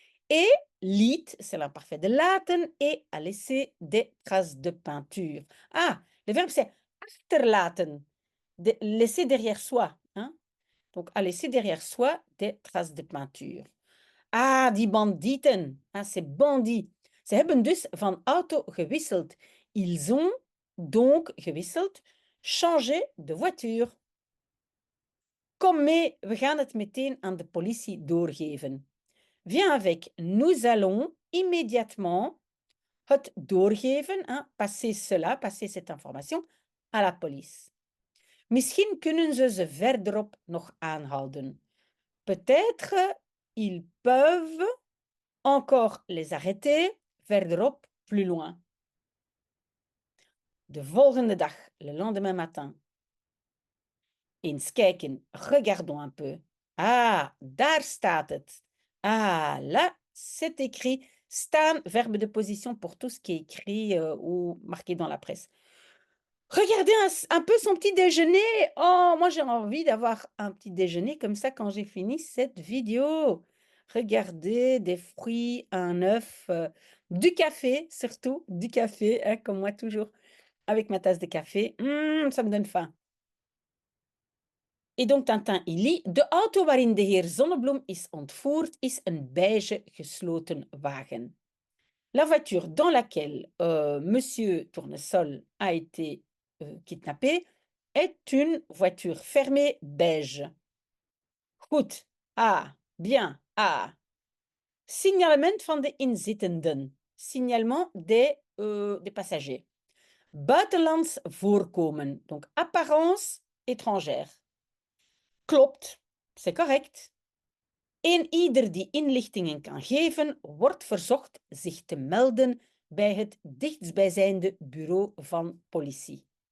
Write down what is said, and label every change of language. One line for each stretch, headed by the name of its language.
French: Et liet, c'est l'imparfait de laten, et a laissé des traces de peinture. Ah, le verbe c'est achterlaten, laisser derrière soi. Hein? Donc, a laissé derrière soi des traces de peinture.
Dutch: Ah, die bandieten.
French: Ah, c'est bandits.
Dutch: Ze hebben dus van auto gewisseld.
French: Ils ont donc gewisseld, changé de voiture.
Dutch: Kom mee, we gaan het meteen aan de politie doorgeven.
French: Viens avec, nous allons immédiatement het doorgeven, hein, passer cela, passer cette information à la police.
Dutch: Misschien kunnen ze verderop nog aanhouden.
French: Peut-être ils peuvent encore les arrêter verderop, plus loin.
Dutch: De volgende dag,
French: le lendemain matin.
Dutch: Eens kijken,
French: regardons un peu.
Dutch: Ah, daar staat het.
French: Ah, là, c'est écrit. Staan, verbe de position pour tout ce qui est écrit ou marqué dans la presse. Regardez un peu son petit déjeuner. Oh, moi j'ai envie d'avoir un petit déjeuner comme ça quand j'ai fini cette vidéo. Regardez, des fruits, un œuf, du café surtout, du café, hein, comme moi toujours, avec ma tasse de café. Ça me donne faim. Et donc Tintin, il lit,
Dutch: de auto waarin de heer Zonnebloem is ontvoerd is een beige gesloten wagen.
French: La voiture dans laquelle Monsieur Tournesol a été kidnappé est une voiture fermée beige.
Dutch: Goed.
French: Ah, bien.
Dutch: Ah. Signalement van de inzittenden.
French: Signalement des passagers.
Dutch: Buitenlands voorkomen.
French: Donc apparence étrangère. Klopt, c'est correct.
Dutch: En ieder die inlichtingen kan geven, wordt verzocht zich te melden bij het dichtstbijzijnde bureau van politie.